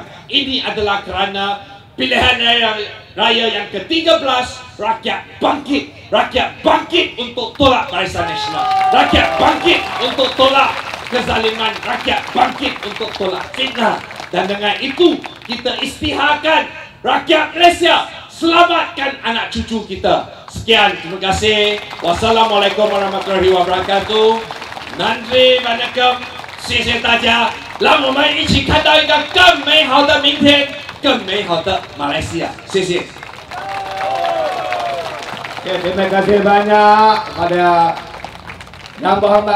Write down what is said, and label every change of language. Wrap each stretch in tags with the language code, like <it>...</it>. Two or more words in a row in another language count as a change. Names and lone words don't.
<ms>Ini adalah kerana pilihan raya yang ke-13, rakyat bangkit untuk tolak Barisan Nasional, rakyat bangkit untuk tolak kezaliman, rakyat bangkit untuk tolak fitnah. Dan dengan itu kita isytiharkan rakyat Malaysia, selamatkan anak cucu kita. Sekian, terima kasih.</ms> <ar>والسلام عليكم ورحمة الله وبركاته.</ar> <ta>நன்றி வணக்கம்,</ta> <zh>谢谢大家，让我们一起看到一个更美好的明天，更美好的马来西亚。谢谢。</zh> <ms>Terima kasih banyak kepada Yang Berhormat</ms>